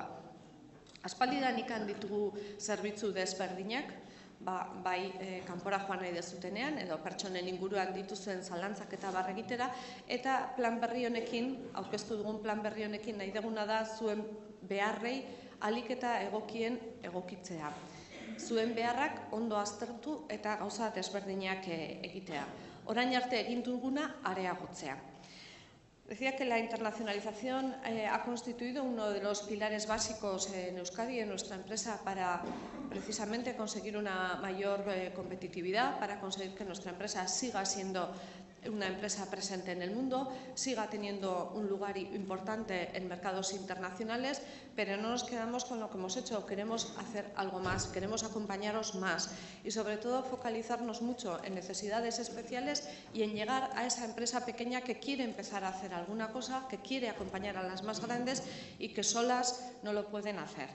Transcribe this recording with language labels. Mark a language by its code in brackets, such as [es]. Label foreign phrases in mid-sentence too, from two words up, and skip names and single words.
[eu] Aspaldidan ikan ditugu zerbitzu desberdinak, bai kanpora joan nahi dezutenean, edo pertsonen inguruan dituzuen zalantzak eta barregitera, eta plan berri honekin, aurkeztu dugun plan berri honekin nahi duguna da zuen beharrei ahalik eta egokien egokitzea. Zuen beharrak ondo aztertu eta gauza desberdinak egitea. Orain arte egin duguna areagotzea. [es] Decía que la internacionalización ha constituido uno de los pilares básicos en Euskadi, en nuestra empresa, para precisamente conseguir una mayor competitividad, para conseguir que nuestra empresa siga siendo una empresa presente en el mundo, siga teniendo un lugar importante en mercados internacionales, pero no nos quedamos con lo que hemos hecho, queremos hacer algo más, queremos acompañaros más y sobre todo focalizarnos mucho en necesidades especiales y en llegar a esa empresa pequeña que quiere empezar a hacer alguna cosa, que quiere acompañar a las más grandes y que solas no lo pueden hacer.